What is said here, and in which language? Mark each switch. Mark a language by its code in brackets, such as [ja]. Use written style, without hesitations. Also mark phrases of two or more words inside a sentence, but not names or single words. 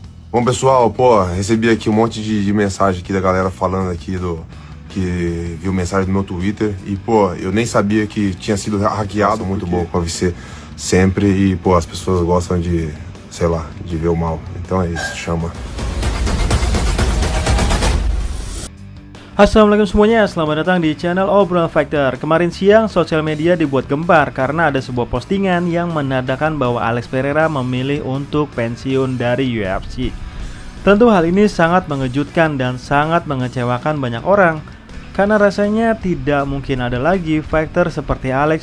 [pt] Bom, pessoal, pô, recebi aqui um monte de mensagem aqui da galera falando aqui que viu mensagem no meu Twitter e, pô, eu nem sabia que tinha sido hackeado. Muito bom com a VC sempre e, pô, as pessoas gostam de, sei lá, de ver o mal. Então é isso, chama. [id] Assalamualaikum semuanya, selamat datang di channel Obrolan Fighter. Kemarin siang sosial media dibuat gempar karena ada sebuah postingan yang menandakan bahwa Alex Pereira memilih untuk pensiun dari UFC. Tentu hal ini sangat mengejutkan dan sangat mengecewakan banyak orang, karena rasanya tidak mungkin ada lagi fighter seperti Alex